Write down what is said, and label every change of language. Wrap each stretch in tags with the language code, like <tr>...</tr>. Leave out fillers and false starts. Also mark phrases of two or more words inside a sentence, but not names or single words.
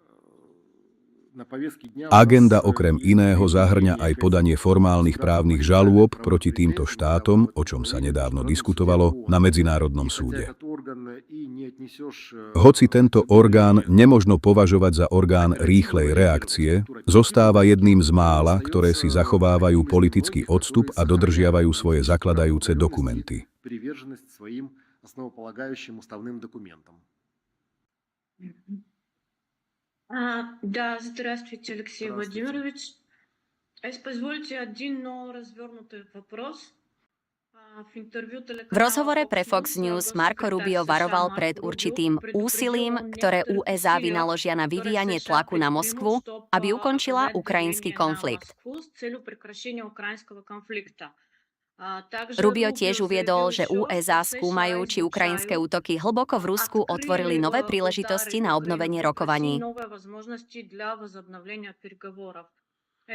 <sk>Agenda okrem iného zahŕňa aj podanie formálnych právnych žalôb proti týmto štátom, o čom sa nedávno diskutovalo, na Medzinárodnom súde. Hoci tento orgán nemožno považovať za orgán rýchlej reakcie, zostáva jedným z mála, ktoré si zachovávajú politický odstup a dodržiavajú svoje zakladajúce dokumenty.</sk> <ru>Да, здравствуйте, Алексей Владимирович. Позвольте один, но развернутый вопрос.</ru> <sk>V rozhovore pre Fox News Marco Rubio varoval pred určitým úsilím, ktoré USA vynaložia na vyvíjanie tlaku na Moskvu, aby ukončila ukrajinský konflikt. Rubio tiež uviedol, že USA skúmajú, či ukrajinské útoky hlboko v Rusku otvorili nové príležitosti na obnovenie rokovaní.</sk>